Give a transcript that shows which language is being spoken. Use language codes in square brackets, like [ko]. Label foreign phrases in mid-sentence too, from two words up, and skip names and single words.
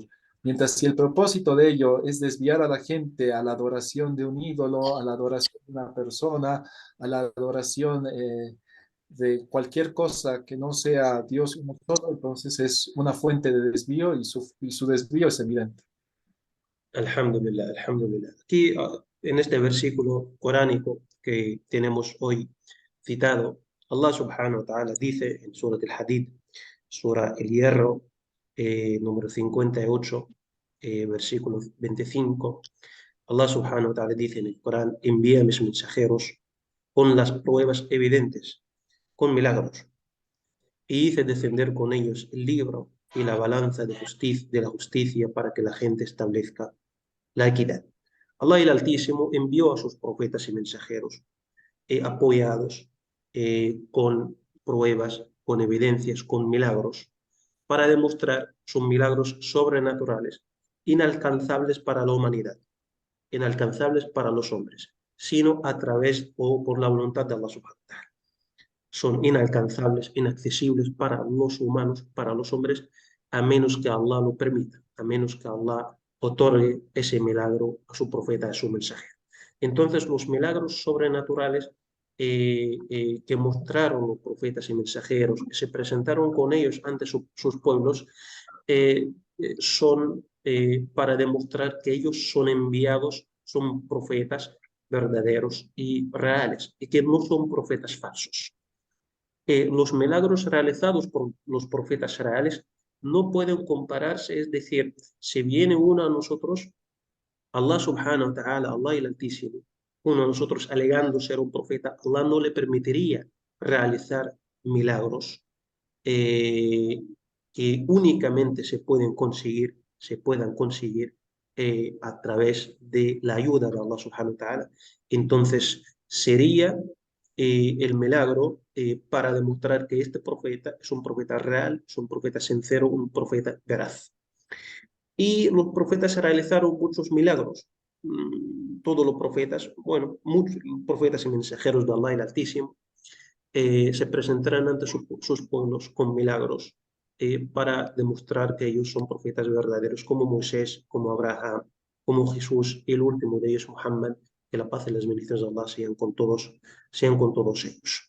[es] Mientras si el propósito de ello es desviar a la gente a la adoración de un ídolo, a la adoración de una persona, a la adoración de cualquier cosa que no sea Dios uno solo, entonces es una fuente de desvío y su desvío es evidente. [ar] الحمد لله، الحمد لله. [es] Aquí, en este versículo coránico que tenemos hoy citado, [ar] الله سبحانه وتعالى [es] dice en Surat al-Hadid, Sura El Hierro, número 58, versículo 25, [ar] الله سبحانه وتعالى [es] dice en el Corán, envía a mis mensajeros con las pruebas evidentes, con milagros, y hice descender con ellos el libro y la balanza de la justicia para que la gente establezca la equidad. Allah el Altísimo envió a sus profetas y mensajeros apoyados con pruebas, con evidencias, con milagros, para demostrar sus milagros sobrenaturales, inalcanzables para la humanidad, inalcanzables para los hombres, sino a través o por la voluntad de [ar] الله سبحانه وتعالى. [es] Son inalcanzables, inaccesibles para los humanos, para los hombres, a menos que Allah lo permita, a menos que Allah otorgue ese milagro a su profeta, a su mensaje. Entonces, los milagros sobrenaturales que mostraron los profetas y mensajeros, que se presentaron con ellos ante sus pueblos, son para demostrar que ellos son enviados, son profetas verdaderos y reales, y que no son profetas falsos. Los milagros realizados por los profetas reales no pueden compararse, es decir, si viene uno a nosotros, [ar] الله سبحانه وتعالى, [es] Allah el Altísimo, uno de nosotros alegando ser un profeta, Allah no le permitiría realizar milagros eh, que únicamente se puedan conseguir a través de la ayuda de [ar] الله سبحانه وتعالى. [es] Entonces, sería el milagro para demostrar que este profeta es un profeta real, es un profeta sincero, un profeta veraz. Y los profetas realizaron muchos milagros. Todos los profetas, bueno, muchos profetas y mensajeros de Allah el Altísimo, se presentarán ante sus pueblos con milagros para demostrar que ellos son profetas verdaderos, como Moisés, como Abraham, como Jesús, y el último de ellos, Muhammad, que la paz y las bendiciones de Allah sean con todos ellos.